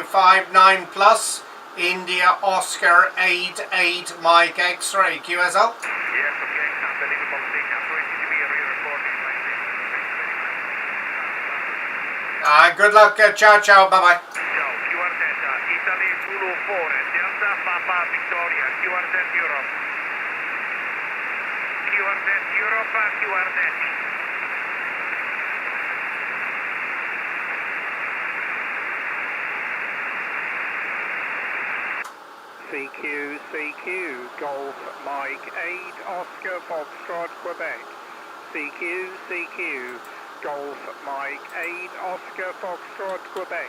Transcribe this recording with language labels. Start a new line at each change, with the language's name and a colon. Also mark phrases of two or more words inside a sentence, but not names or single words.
English: 59 plus India Oscar 88 Mike X-ray QSL. Yes, okay. Unbelievable thing. 20 dB re-recording. Good luck.
Italian: Ciao, ciao.
English: Bye-bye. Ciao. QRZ Italy Zulu 4 Delta Papa Victoria QRZ Europe. QRZ Europe QRZ. CQ, Golf Mike 8, Oscar Foxtrot, Quebec. CQ, Golf Mike 8, Oscar Foxtrot, Quebec.